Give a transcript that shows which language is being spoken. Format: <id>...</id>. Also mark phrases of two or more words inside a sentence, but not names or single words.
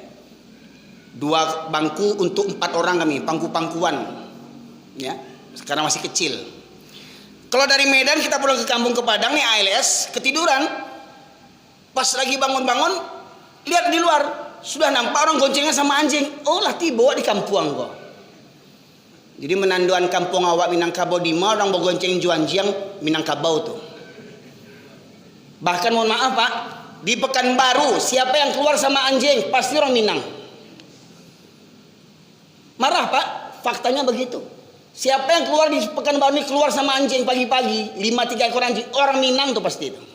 <id>2 bangku untuk 4 orang kami, pangku-pangkuan, ya, karena masih kecil. Kalau dari Medan kita pulang ke kampung ke Padang nih ALS, ketiduran, pas lagi bangun-bangun, lihat di luar sudah nampak orang goncengan sama anjing.</id> <min>Oh lah tiba di kampung kok. Jadi menanduan kampung awak Minangkabau di mana orang bergonceng juanjiang Minangkabau tuh.</min> <id>Bahkan mohon maaf Pak, di Pekanbaru siapa yang keluar sama anjing pasti orang Minang. Marah Pak, faktanya begitu. Siapa yang keluar di Pekanbaru ini keluar sama anjing pagi-pagi, 5-3 ekor anjing, orang Minang tuh pasti itu.</id>